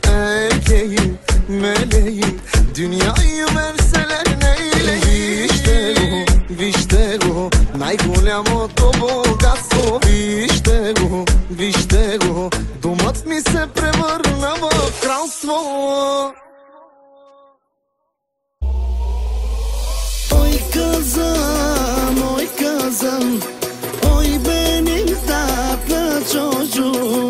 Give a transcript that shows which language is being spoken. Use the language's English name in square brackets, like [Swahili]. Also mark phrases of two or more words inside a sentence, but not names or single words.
[Turkish] Erkeğim, meleğim, dünyayı verseler neyleyim. [Bulgarian] Вижте го, най-голямото богатство. Вижте го, домът ми се превърна в кралство. [Turkish] Oy kızım, oy benim tatlı çocuğum.